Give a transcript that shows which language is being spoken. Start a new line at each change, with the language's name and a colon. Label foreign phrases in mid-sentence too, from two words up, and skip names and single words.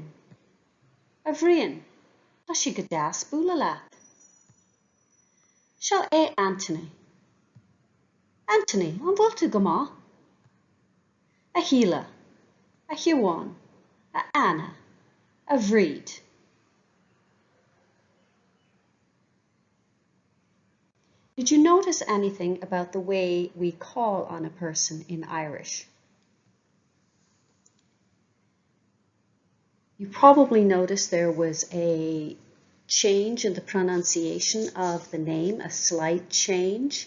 Irish: Brian, tá si go deas Bualadh. Seo Anthony. Anthony, an bhfuil tú go maith? Híle, Huáin, Anna, Bhríd.
English: Did you notice anything about the way we call on a person in Irish? You probably noticed there was a change in the pronunciation of the name, a slight change.